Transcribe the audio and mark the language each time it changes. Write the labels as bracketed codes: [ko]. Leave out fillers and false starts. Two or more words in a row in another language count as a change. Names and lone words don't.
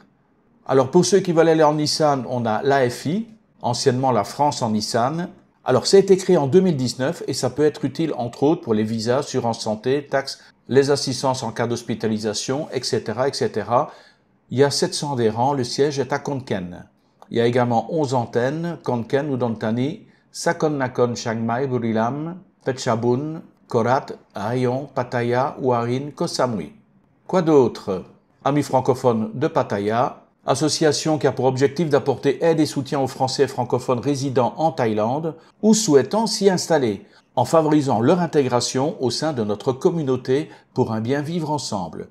[fr] Alors pour ceux qui veulent aller en Nissan, on a l'AFI, anciennement la France en Nissan. Alors, ça a été créé en 2019 et ça peut être utile, entre autres, pour les visas, assurance santé, taxes, les assistances en cas d'hospitalisation, etc., etc. Il y a 700 adhérents, le siège est à Khon Kaen. Il y a également 11 antennes, Khon Kaen, Udon Thani, Sakon Nakhon, Chiang Mai, Buriram, Phetchabun, Korat, Rayong, Pattaya, Huarin, Koh Samui. Quoi d'autre? Amis francophones de Pattaya, association qui a pour objectif d'apporter aide et soutien aux Français francophones résidant en Thaïlande ou souhaitant s'y installer, en favorisant leur intégration au sein de notre communauté pour un bien vivre ensemble.